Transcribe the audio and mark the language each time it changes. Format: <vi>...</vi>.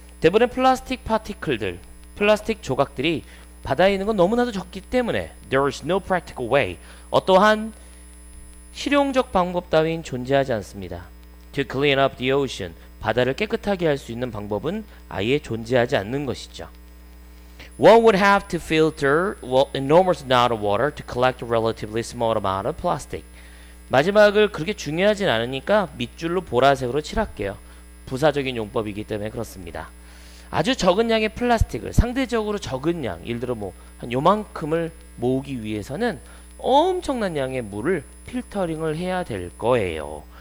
<ko>대부분의 플라스틱 파티클들, 플라스틱 조각들이 바다에 있는 건 너무나도 적기 때문에</ko> <en>there is no practical way,</en> <ko>어떠한 실용적 방법 따윈 존재하지 않습니다.</ko> <en>to clean up the ocean,</en> <ko>바다를 깨끗하게 할 수 있는 방법은 아예 존재하지 않는 것이죠.</ko> <en>One would have to filter enormous amount of water to collect a relatively small amount of plastic.</en> <ko>마지막을 그렇게 중요하진 않으니까 밑줄로 보라색으로 칠할게요. 부사적인 용법이기 때문에 그렇습니다. 아주 적은 양의 플라스틱을, 상대적으로 적은 양, 예를 들어 뭐 한 요만큼을 모으기 위해서는 엄청난 양의 물을 필터링을 해야 될 거예요.</ko>